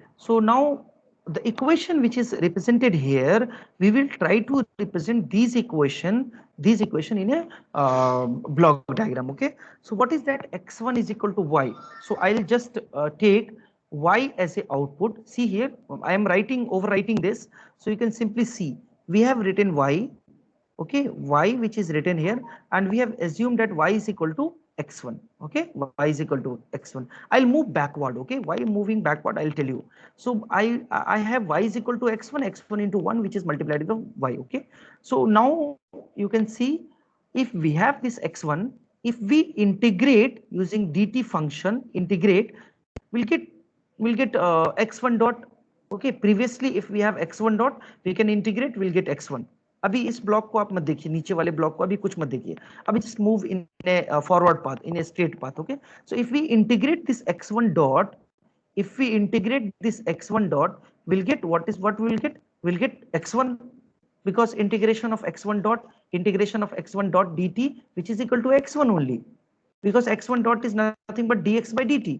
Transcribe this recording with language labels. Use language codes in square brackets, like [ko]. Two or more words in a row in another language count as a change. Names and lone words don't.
[en] So now the equation which is represented here, we will try to represent these equation in a block diagram. Okay, so what is that? X1 is equal to y. So I'll just take y as a output. See here, I am overwriting this, so you can simply see we have written y. Okay, y which is written here, and we have assumed that y is equal to x1. Okay, y is equal to x1. I'll move backward. Okay, why moving backward, I'll tell you. So I have y is equal to x1 into 1, which is multiplied with y. Okay, so now you can see, if we have this x1, if we integrate using dt function, we'll get x1 dot. Okay, previously if we have x1 dot, we can integrate, we'll get x1. [hi] अभी इस ब्लॉक को आप मत देखिए, नीचे वाले ब्लॉक को अभी कुछ मत देखिए, अभी [en] just move in a forward path, in a straight path. Okay, so if we integrate this x1 dot, we'll get what we'll get? We'll get x1, because integration of x1 dot dt, which is equal to x1 only, because x1 dot is nothing but dx by dt.